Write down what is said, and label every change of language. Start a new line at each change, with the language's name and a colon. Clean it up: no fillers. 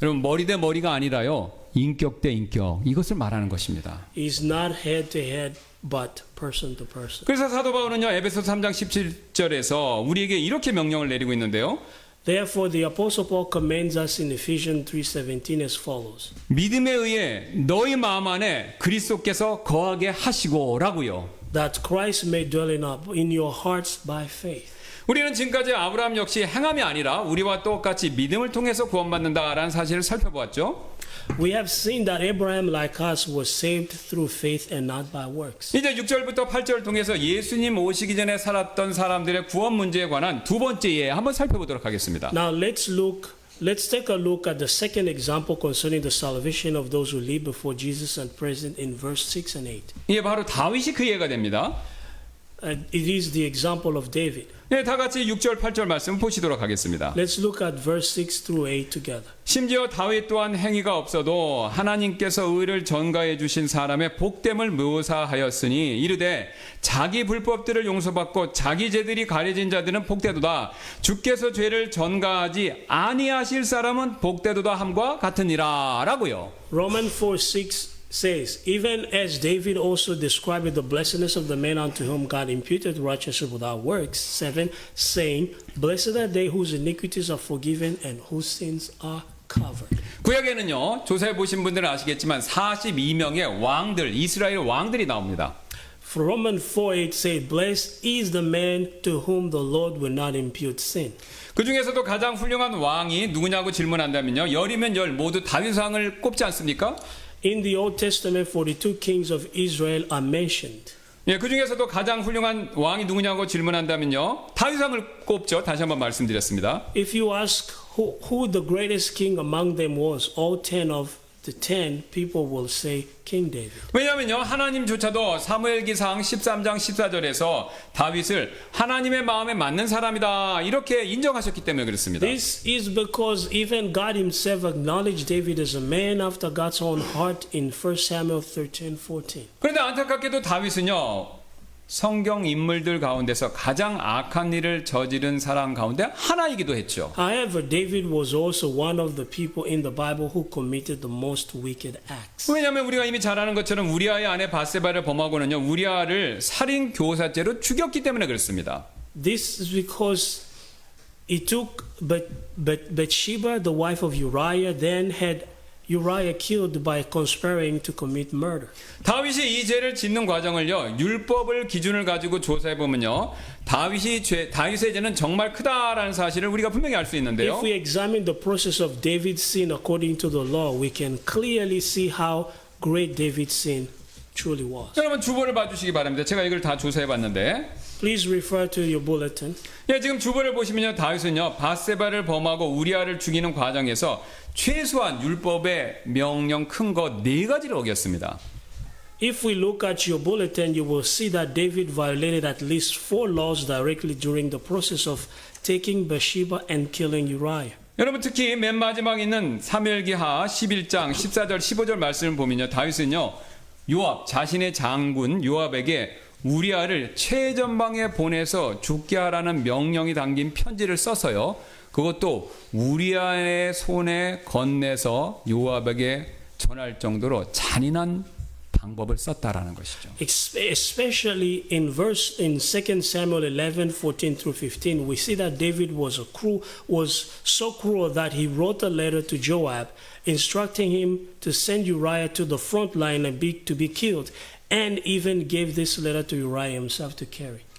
Korean: 여러분 머리 대 머리가 아니라요 인격 대 인격 이것을 말하는 것입니다.
English: It's not head to head, but person to person.
Korean: 그래서 사도 바울은요 에베소 3장 17절에서 우리에게 이렇게 명령을 내리고 있는데요.
English: Therefore, the Apostle Paul commands us in Ephesians 3:17 as follows.
Korean: 믿음에 의해 너희 마음 안에 그리스도께서 거하게 하시고라고요.
English: That Christ may dwell in your hearts by faith.
Korean: 우리는 지금까지 아브라함 역시 행함이 아니라 우리와 똑같이 믿음을 통해서 구원받는다라는 사실을 살펴보았죠.
English: We have seen that Abraham, like us, was saved through faith and not by works.
Korean: 이제 6절부터 8절 통해서 예수님 오시기 전에 살았던 사람들의 구원 문제에 관한 두 번째 예 한번 살펴보도록 하겠습니다.
English: Now let's take a look at the second example concerning the salvation of those who live before Jesus and present in verse 6 and 8.
Korean: 이게 바로 다윗이 그 예가 됩니다.
English: It is the example of David.
Korean: 네, 다 같이 6절 8절 말씀 보시도록 하겠습니다.
English: Let's look at verse 6 through 8 together.
Korean: 심지어 다윗 또한 행위가 없어도 하나님께서 의를 전가해 주신 사람의 복됨을 묘사하였으니 이르되 자기 불법들을 용서받고 자기 죄들이 가려진 자들은 복되도다. 주께서 죄를 전가하지 아니하실 사람은 복되도다 함과 같으니라 라고요.
English: Romans 4:6 says, even as David also described the blessedness of the man unto whom God imputed righteousness without works, 7, saying, blessed are they whose iniquities are forgiven and whose sins are covered.
Korean: 구약에는요 조사해 보신 분들은 아시겠지만 42명의 왕들 이스라엘 왕들이 나옵니다.
English: For Romans 4:8 says, blessed is the man to whom the Lord will not impute sin.
Korean: 그 중에서도 가장 훌륭한 왕이 누구냐고 질문한다면요 열이면 열 모두 다윗 왕을 꼽지 않습니까?
English: In the Old Testament, 42 kings of Israel are mentioned.
Korean: 예, 그 중에서도 가장 훌륭한 왕이 누구냐고 질문한다면요 다윗 왕을 꼽죠. 다시 한번 말씀드렸습니다.
English: If you ask who the greatest king among them was, all 10 of the 10 people will say King David.
Korean: 왜냐하면요 하나님조차도 사무엘기상 13장 14절에서 다윗을 하나님의 마음에 맞는 사람이다 이렇게 인정하셨기 때문에 그렇습니다.
English: This is because even God himself acknowledged David as a man after God's own heart in 1 Samuel 13:14.
Korean: 그런데 안타깝게도 다윗은요 성경 인물들 가운데서 가장 악한 일을 저지른 사람 가운데 하나이기도 했죠.
English: However, David was also one of the people in the Bible who committed the most wicked acts.
Korean: 왜냐하면 우리가 이미 잘 아는 것처럼 우리아의 아내 바세바를 범하고는요 우리아를 살인 교사죄로 죽였기 때문에 그렇습니다.
English: This is because it took Bathsheba, the wife of Uriah, then had Uriah killed by conspiring to commit murder.
Korean: 다윗이 이 죄를 짓는 과정을요 율법을 기준을 가지고 조사해 보면요 다윗의 죄는 정말 크다라는 사실을 우리가 분명히 알 수 있는데요.
English: If we examine the process of David's sin according to the law, we can clearly see how great David's sin truly was.
Korean: 여러분 주보를 봐주시기 바랍니다. 제가 이걸 다 조사해 봤는데
English: Please refer to your bulletin.
Korean: 예, 지금 주보를 보시면요 다윗은요 바세바를 범하고 우리아를 죽이는 과정에서 최소한 율법의 명령 큰 거 4가지를 어겼습니다.
English: If we look at your bulletin, you will see that David violated at least 4 laws directly during the process of taking Bathsheba and killing Uriah.
Korean: 여러분 특히 맨 마지막에 있는 사무엘기하 11장 14절 15절 말씀을 보면요 다윗은요 요압 자신의 장군 요압에게 우리아를 최전방에 보내서 죽게 하라는 명령이 담긴 편지를 써서요 그것도 우리아의 손에 건네서 요압에게 전할 정도로 잔인한 방법을 썼다라는 것이죠.
English: Especially in 2 Samuel 11, 14 through 15, we see that David was so cruel that he wrote a letter to Joab instructing him to send Uriah to the front line and to be killed, and even gave this letter to Uriah himself to carry.